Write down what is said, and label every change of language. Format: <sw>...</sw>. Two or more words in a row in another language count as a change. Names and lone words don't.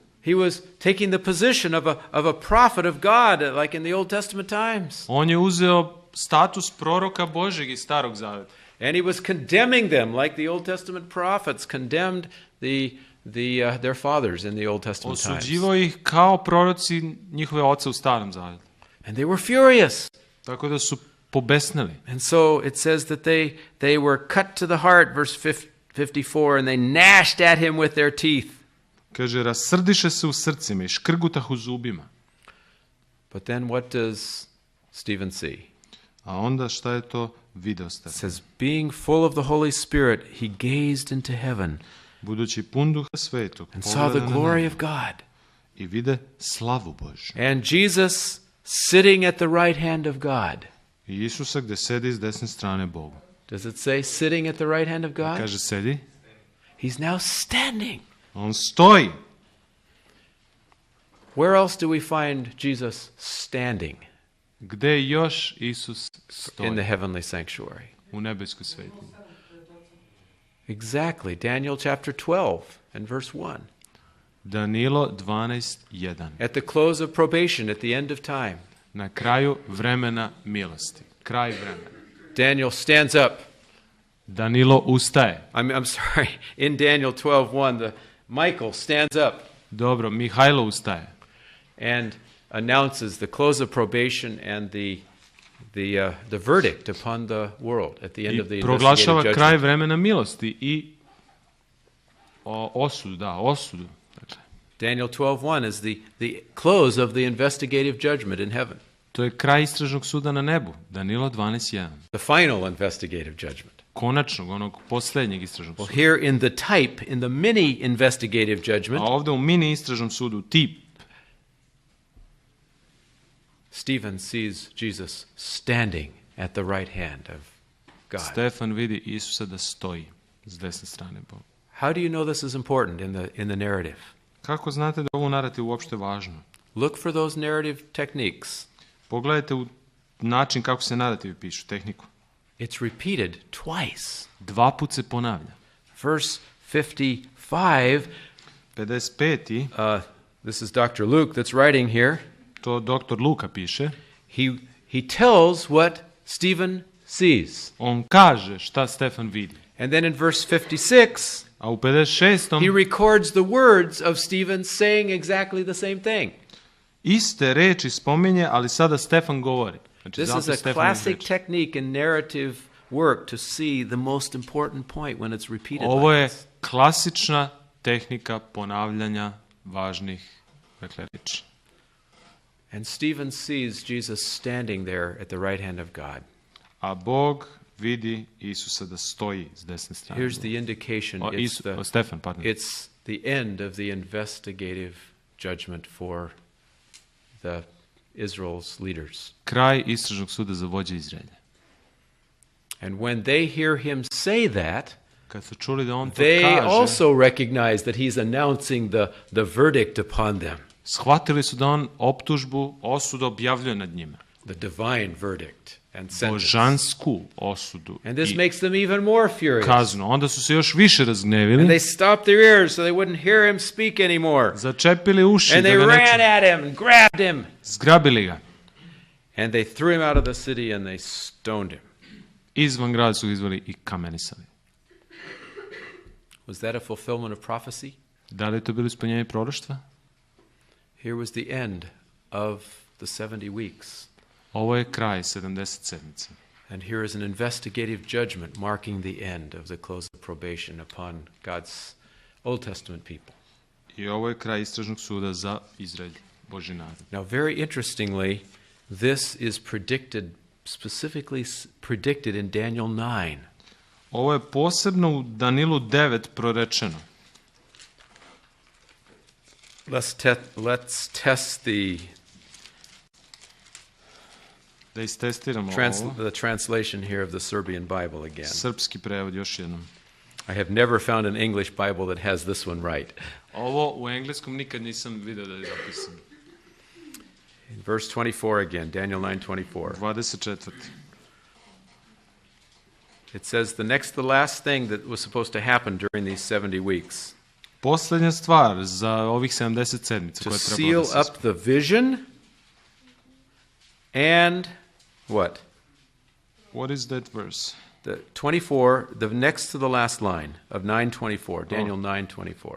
<en>He was taking the position of a prophet of God, like in the Old Testament times.</en> <sr>On je uzeo status proroka Božeg iz Starog Zaveta.</sr> <en>And he was condemning them like the Old Testament prophets condemned their fathers in the Old Testament times.</en> <sr>Osuđivao ih kao proroci njihove oce u Starom Zavetu.</sr> <en>And they were furious.</en> <sr>Tako da su pobesnili.</sr> <en>And so it says that they were cut to the heart, verse 54, and they gnashed at him with their teeth.</en> <sr>Kaže, rasrdiše se u srcima i škrgutah u zubima.</sr> <en>But then what does Stephen see?</en> <sr>A onda šta je to video</sr> <en>It</en> <sr>Stefan?</sr> <en>says, being full of the Holy Spirit, he gazed into heaven</en> <sr>Budući pun Duha Svetog,</sr> <en>and saw the</en> <sr>pogleda na</sr> <en>glory</en> <sr>nebo</sr> <en>of God.</en> <sr>i vide slavu Božju.</sr> <en>And Jesus sitting at the right hand of God.</en> <sr>I Isusa gde sedi s desne strane Bogu.</sr> <en>Does it say sitting at the right hand of God?</en> <sr>Kaže, sedi,</sr> <en>He's now standing.</en> <sr>on stoji.</sr> <en>Where else do we find Jesus standing?</en> <sr>Gde još Isus</sr> <en>In the</en> <sr>stoji?</sr> <en>heavenly sanctuary.</en> <sr>U nebeskoj svetinji.</sr> <en>Exactly. Daniel chapter 12 and verse 1.</en> <sr>Danilo 12:1.</sr> <en>At the close of probation, at the end of time,</en> <sr>Na kraju vremena milosti. Kraj vremena.</sr> <en>Daniel stands up.</en> <sr>Danilo ustaje.</sr> <en>I'm sorry. In Daniel 12:1, Michael stands up</en> <sr>Dobro, Mihajlo ustaje.</sr> <en>and announces the close of probation and the verdict upon the world at the end of the</en> <sr>I</sr> <en>investigative</en> <sr>proglašava kraj</sr> <en>judgment.</en> <sr>vremena milosti i osudu. Dakle,</sr> <en>Daniel 12:1 is the close of the investigative judgment in heaven,</en> <sr>to je kraj istražnog suda na nebu. Danilo 12:1.</sr> <en>the final investigative judgment.</en> <sr>Konačnog, onog posljednjeg istražnog</sr> <en>Well,</en> <sr>suda.</sr> <en>here in the type, in the mini investigative</en> <sr>A</sr> <en>judgment,</en> <sr>ovdje u mini istražnom sudu, tip,</sr> <en>Stephen sees Jesus standing at the right hand of God.</en> <sr>Stefan vidi Isusa da stoji s desne strane Boga.</sr> <en>How do you know this is important in the narrative?</en> <sr>Kako znate da je ovo u narativu uopšte važno?</sr> <en>Look for those narrative techniques.</en> <sr>Pogledajte u način kako se narativi pišu, tehniku.</sr> <en>It's repeated twice.</en> <sr>2 put se ponavlja.</sr> <en>Verse 55,</en> <sr>55.</sr> <en>This is Dr. Luke that's writing here.</en> <sr>To doktor Luka piše.</sr> <en>He tells what Stephen sees.</en> <sr>On kaže šta Stefan vidi.</sr> <en>And then in verse 56,</en> <sr>A u 56.</sr> <en>he records the words of Stephen saying exactly the same thing.</en> <sr>iste reči spominje, ali sada Stefan govori. Znači,</sr> <en>This is a classic technique in narrative work to see the most important point when it's repeated.</en> <sr>Ovo</sr> <en>like</en> <sr>je</sr> <en>this.</en> <sr>klasična tehnika ponavljanja važnih reči.</sr> <en>And Stephen sees Jesus standing there at the right hand of God.</en> <sr>A Bog vidi Isusa da stoji s desne strane.</sr> <en>Here's the indication.</en> <sr>Stefan, pardon.</sr> <en>It's the end of the investigative judgment for the Israel's leaders.</en> <sr>Kraj istražnog suda za vođe Izraelja.</sr> <en>And when they hear him say that,</en> <sr>kad su čuli da on to</sr> <en>they</en> <sr>kaže,</sr> <en>also recognize that he's announcing the verdict upon them.</en> <sr>shvatili su da on optužbu, osudu objavljuje nad njima.</sr> <en>The divine verdict and sentence.</en> <sr>Božansku osudu</sr> <en>And this</en> <sr>i</sr> <en>makes them even more furious.</en> <sr>kaznu. Onda su se još više razgnevili,</sr> <en>And they stopped their ears so they wouldn't hear him speak anymore.</en> <sr>začepili uši</sr> <en>And</en> <sr>da</sr> <en>they</en> <sr>ga ne</sr> <en>ran</en> <sr>čuju.</sr> <en>at him and grabbed him.</en> <sr>Zgrabili ga.</sr> <en>And they threw him out of the city and they stoned him.</en> <sr>Izvan grada su izveli i kamenisali.</sr> <en>Was that a fulfillment of prophecy?</en> <sr>Da li je to bilo ispunjenje proroštva?</sr> <en>Here was the end of the 70 weeks.</en> <sr>Ovo je kraj 70 sedmica.</sr> <en>And here is an investigative judgment marking the end of the close of probation upon God's Old Testament people.</en> <sr>I ovo je kraj istražnog suda za Izrael, Božji narod.</sr> <en>Now, very interestingly, this is specifically predicted in Daniel 9.</en> <sr>Ovo je posebno u Danilu 9 prorečeno.</sr> <en>Let's test</en> <sr>Da istestiramo</sr> <en>the translation here of the Serbian Bible again.</en> <sr>Srpski prevod još jednom.</sr> <en>I have never found an English Bible that has this one right.</en> <sr>Ovo u engleskom nikad nisam vidio da je zapisano.</sr> <en>In verse 24 again, Daniel 9:24.</en> <sr>24.</sr> <en>It says the last thing that was supposed to happen during these 70 weeks.</en> <sr>Poslednja stvar za ovih 70 sedmica</sr> <en>To</en> <sr>koje treba</sr> <en>seal</en> <sr>da se</sr> <en>up the vision and what? What is that verse? The 24, the next to the last line of 9:24, Daniel 9:24.</en>